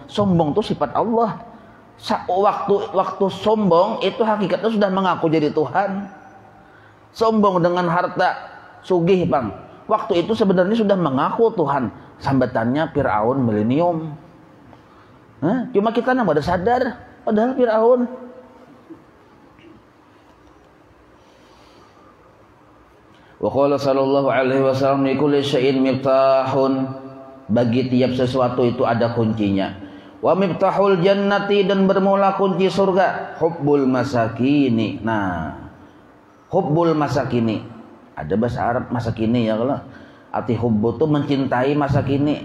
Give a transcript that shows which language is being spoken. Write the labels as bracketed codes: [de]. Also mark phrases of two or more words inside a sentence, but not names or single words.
[id] Sombong tuh sifat Allah. Waktu sombong itu hakikatnya sudah mengaku jadi Tuhan. Sombong dengan harta sugih bang, waktu itu sebenarnya sudah mengaku Tuhan. Sambatannya Fir'aun milenium. Cuma kita nggak ada sadar, padahal Fir'aun. [ar] وقال صلى الله عليه وسلم لكل شيء مفتاح, [id] bagi tiap sesuatu itu ada kuncinya. [ar] ومفتاح الجنة, [id] dan bermula kunci surga [ar] حب المساكين. [id] Nah, [ar] حب المساكين [id] ada bahasa Arab masakini ya, kalau arti hubbu itu mencintai masakini.